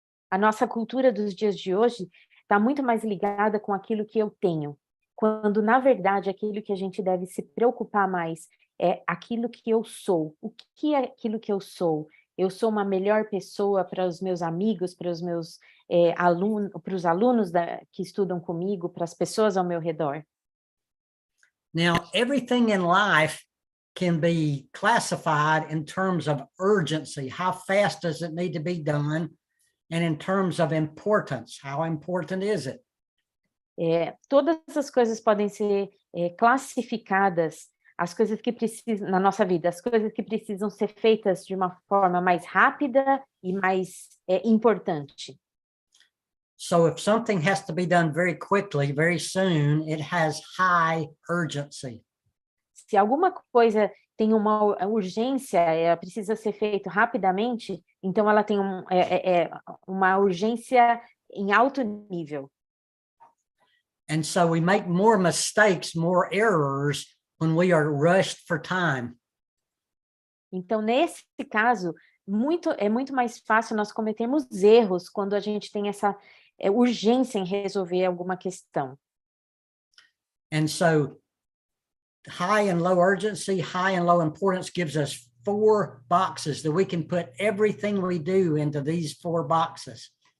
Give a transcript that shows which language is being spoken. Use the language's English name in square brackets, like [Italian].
[Portuguese] A nossa cultura dos dias de hoje está muito mais ligada com aquilo que eu tenho, quando, na verdade, aquilo que a gente deve se preocupar mais é aquilo que eu sou. O que é aquilo que eu sou? Eu sou uma melhor pessoa para os meus amigos, para os meus alunos, para os alunos que estudam comigo, para as pessoas ao meu redor. [English] Now, everything in life can be classified in terms of urgency. How fast does it need to be done? And in terms of importance, how important is it? [Portuguese] Todas as coisas podem ser classificadas, as coisas que precisam, na nossa vida, as coisas que precisam ser feitas de uma forma mais rápida e mais importante. [English] So if something has to be done very quickly, very soon, it has high urgency. [Portuguese] Se alguma coisa tem uma urgência, precisa ser feito rapidamente, então ela tem uma urgência em alto nível. [English] And so we make more mistakes, more errors when we are rushed for time. [Portuguese] Então, nesse caso, é muito mais fácil nós cometermos erros quando a gente tem essa urgência em resolver alguma questão. [English] And so high and low urgency, high and low importance gives us 4 boxes that we can put everything we do into these 4 boxes.